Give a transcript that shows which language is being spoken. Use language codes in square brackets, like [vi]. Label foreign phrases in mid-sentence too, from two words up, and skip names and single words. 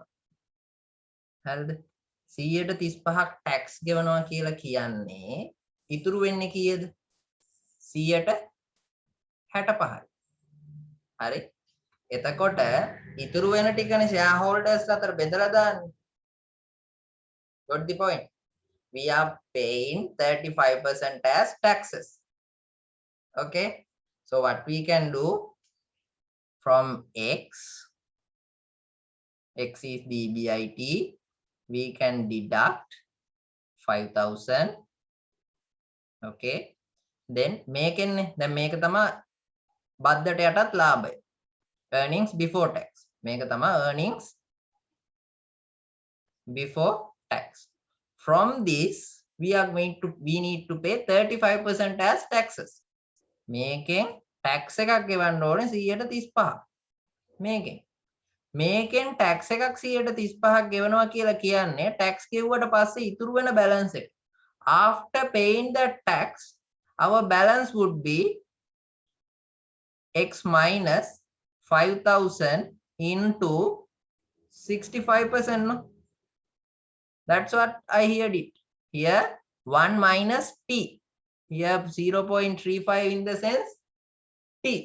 [si] හරිද? 135ක් ටැක්ස් ගෙවනවා කියලා කියන්නේ ඉතුරු වෙන්නේ කීයද? 165යි. හරි? එතකොට ඉතුරු වෙන ටිකනේ ෂෙයා හෝල්ඩර්ස් අතර බෙදලා දාන්නේ. [en] Got the point? We are paying 35% as taxes. Okay? So what we can do from x is DBIT, we can deduct 5,000. Okay, then [si] මේකෙන්නේ දැන් මේක තමයි බද්දට යටත් ලාභය, [en] earnings before tax. [si] මේක තමයි [en] earnings before tax. From this we need to pay 35% as taxes. [si] මේකෙන් tax එකක් ගෙවන්න ඕනේ 135. මේකෙන් tax එකක් 135ක් ගෙවනවා කියලා කියන්නේ tax ගෙවුවට පස්සේ ඉතුරු වෙන balance එක. [en] After paying the tax, our balance would be x minus 5,000 into 65%. No? That's what I heard it. Here 1 minus t. Here 0.35 in the sense t.